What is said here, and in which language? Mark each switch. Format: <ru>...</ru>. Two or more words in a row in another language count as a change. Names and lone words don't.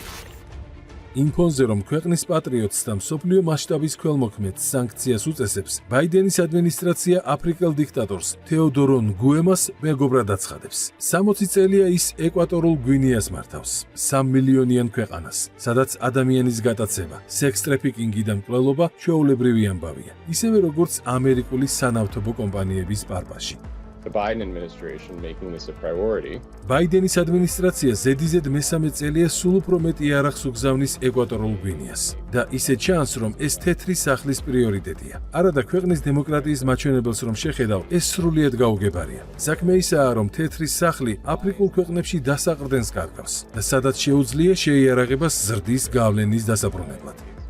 <ka>იმ ფონზე, რომ ქვეყნის პატრიოტს და მსოფლიო მასშტაბის ქველმოქმედს სანქციას უწესებს, ბაიდენის ადმინისტრაცია აფრიკელ დიქტატორს თეოდორო ნგუემას მეგობრად აცხადებს. 60 წელია ის ეკვატორულ გვინეას მართავს, 3 მილიონიან ქვეყანას, სადაც ადამიანის გატაცება, სექს ტრაფიკინგი და მკვლელობა ჩვეულებრივი ამბავია, ისევე როგორც ამერიკული სანავთობო კომპანიების პარპაში.</ka> <en>The Biden administration making this a priority.</en> <ka>ბაიდენის ადმინისტრაცია ზედიზედ მესამე წელია სულ უფრო მეტი იარაღს უგზავნის ეკვატორულ გვინეას და ისე ჩანს, რომ ეს თეთრი სახლის პრიორიტეტია. არადა ქვეყნის დემოკრატიის მაჩვენებელს რომ შეხედავ, ეს სრულიად გაუგებარია. საქმე ისაა, რომ თეთრი სახლი აფრიკულ ქვეყნებში დასაყრდენს კარგავს და სადაც შეუძლია შეიარაღებას ზრდის გავლენის დასაბრუნებლად.</ka>